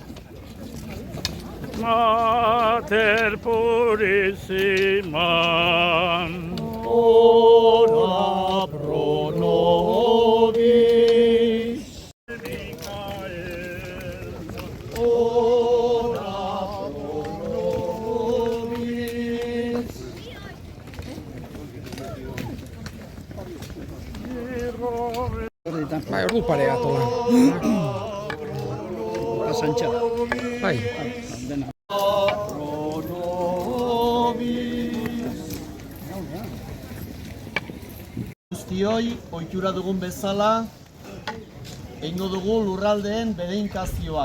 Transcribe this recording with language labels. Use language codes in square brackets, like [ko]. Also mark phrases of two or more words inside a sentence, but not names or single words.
[la] Mater Purissima, ora pro nobis. Michael, ora pro nobis. [eu] Bai, ordu parea tola. Pasantxa. Bai. Guztioi, ohitura dugun bezala, egingo dugu lurraldeen bedeinkazioa.